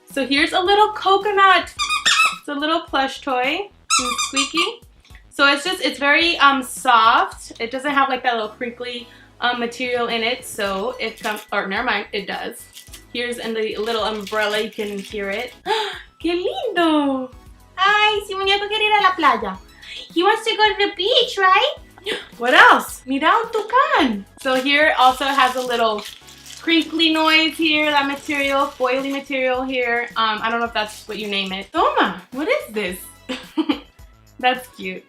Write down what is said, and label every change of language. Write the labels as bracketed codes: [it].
[en] So here's a little coconut. It's a little plush toy, squeaky. So it's very soft. It doesn't have like that little crinkly material in it, so it comes, or never mind, it does. Here's in the little umbrella, you can hear it. [es] ¡Qué lindo! Ay, si Muñeco quiere ir a la playa. [en] He wants to go to the beach, right? What else? [es] Mira un tucán. [en] So here also has a little crinkly noise here, that material, foily material here. I don't know if that's what you name it. Toma, what is this? That's cute.